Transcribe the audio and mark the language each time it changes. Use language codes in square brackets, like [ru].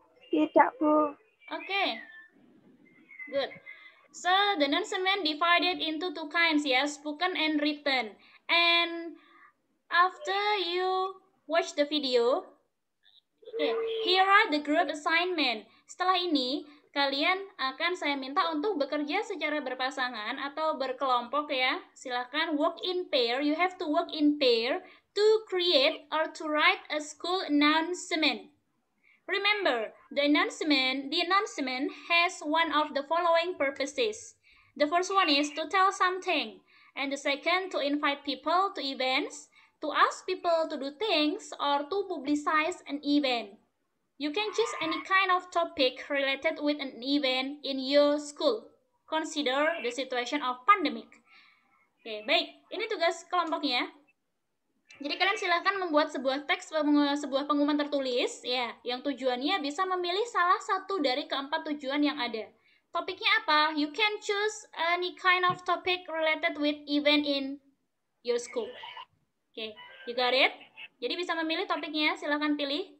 [id] Tidak, Bu. [en] Okay, good. So the announcement divided into two kinds, yeah, spoken and written. And after you watch the video, okay, here are the group assignment. [id] Setelah ini, kalian akan saya minta untuk bekerja secara berpasangan atau berkelompok ya. [en] Silakan work in pair. You have to work in pair to create or to write a school announcement. Remember, the announcement has one of the following purposes. The first one is to tell something, and the second to invite people to events, to ask people to do things, or to publicize an event. You can choose any kind of topic related with an event in your school. Consider the situation of pandemic. [id] Oke, baik. Ini tugas kelompoknya. Jadi kalian silahkan membuat sebuah teks, sebuah pengumuman tertulis, ya, yang tujuannya bisa memilih salah satu dari keempat tujuan yang ada. Topiknya apa? [en] You can choose any kind of topic related with event in your school. Oke, you got it? [id] Jadi bisa memilih topiknya, silahkan pilih.